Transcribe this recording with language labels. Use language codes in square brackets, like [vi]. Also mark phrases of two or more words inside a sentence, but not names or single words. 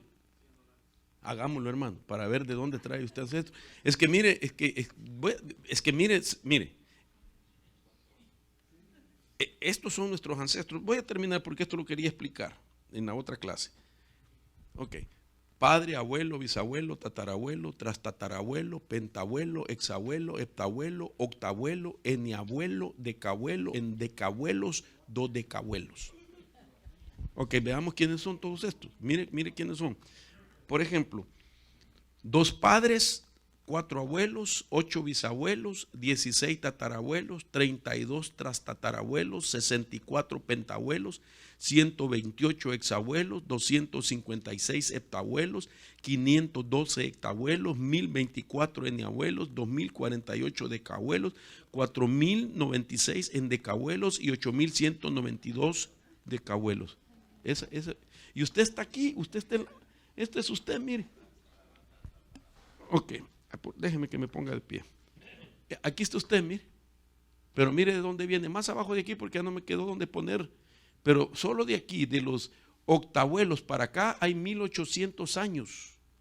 [es] Hagámoslo, hermano, para ver de dónde trae usted ancestro. Es que mire, mire, estos son nuestros ancestros. Voy a terminar porque esto lo quería explicar en la otra clase. Ok. Padre, abuelo, bisabuelo, tatarabuelo, trastatarabuelo, pentabuelo, exabuelo, heptabuelo, octabuelo, eniabuelo, decabuelo, endecabuelos, dodecabuelos. Ok, veamos quiénes son todos estos. Mire quiénes son. Por ejemplo, 2 padres, 4 abuelos, 8 bisabuelos, 16 tatarabuelos, 32 trastatarabuelos, 64 pentabuelos, 128 exabuelos, 256 heptabuelos, 512 hectabuelos, 1024 eniabuelos, 2048 decabuelos, 4096 endecabuelos y 8192 decabuelos. Y usted está aquí, este es usted, mire. Ok, déjeme que me ponga de pie. Aquí está usted, mire. Pero mire de dónde viene, más abajo de aquí porque ya no me quedó dónde poner. Pero solo de aquí, de los octabuelos para acá, hay 1800 años.